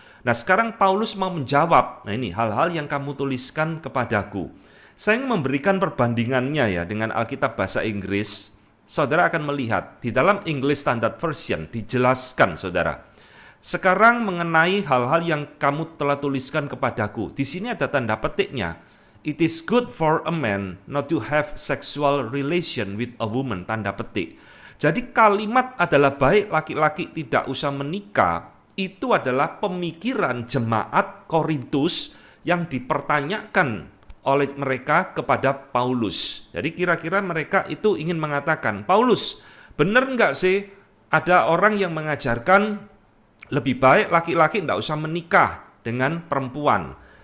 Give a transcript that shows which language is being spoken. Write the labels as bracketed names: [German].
[Indonesian] Nah, sekarang Paulus mau menjawab, nah ini hal-hal yang kamu tuliskan kepadaku. Saya ingin memberikan perbandingannya ya dengan Alkitab bahasa Inggris. Saudara akan melihat di dalam English Standard Version dijelaskan, saudara. Sekarang mengenai hal-hal yang kamu telah tuliskan kepadaku. Di sini ada tanda petiknya. [English] It is good for a man not to have sexual relation with a woman, [Indonesian] tanda petik. Jadi kalimat adalah baik laki-laki tidak usah menikah, itu adalah pemikiran jemaat Korintus yang dipertanyakan oleh mereka kepada Paulus. Jadi kira-kira mereka itu ingin mengatakan, Paulus, benar nggak sih ada orang yang mengajarkan lebih baik laki-laki tidak usah menikah dengan perempuan.